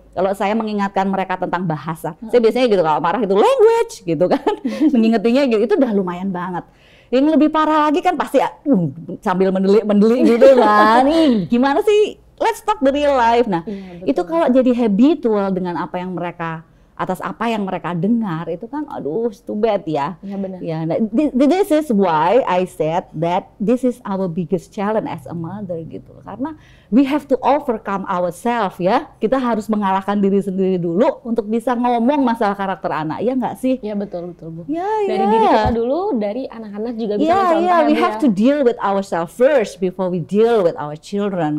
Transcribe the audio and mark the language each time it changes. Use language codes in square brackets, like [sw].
[id] Kalau saya mengingatkan mereka tentang bahasa, saya biasanya gitu kalau marah itu language gitu kan, mengingatinya gitu, itu udah lumayan banget. Yang lebih parah lagi kan pasti sambil mendelik gitu kan. Nih gimana sih? [en] Let's talk the real life. [id] Nah itu kalau jadi habitual dengan apa yang mereka atas apa yang mereka dengar, itu kan aduh [en] too bad [id] ya. Iya benar. [en] Ya, nah, this is why I said that this is our biggest challenge as a mother gitu. Karena we have to overcome ourselves ya. [id] Kita harus mengalahkan diri sendiri dulu untuk bisa ngomong masalah karakter anak. Ya nggak sih? Ya betul Bu. Ya, dari diri kita dulu, dari anak-anak juga bisa mencontoh. [en] Ya, we have to deal with ourselves first before we deal with our children.